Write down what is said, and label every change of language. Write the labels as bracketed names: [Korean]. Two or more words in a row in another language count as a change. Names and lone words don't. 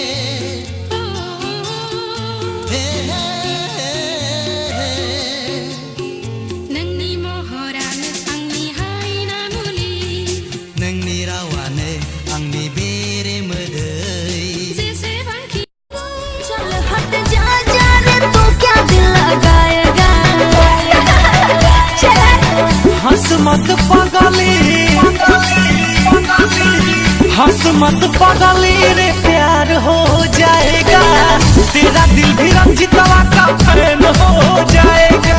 [Bodo] नोंनि महरानो आंनि हायना मुलि नोंनि रावानो आंनि बेरे मोदै जेसेबांखि [Hindi] चल हट जा जा रे तू क्या दिल लगाएगा हंस मत पागली हंस मत पागली रे प्यार हो जाएगा तेरा दिल भी रंजितवा का फैन हो जाएगा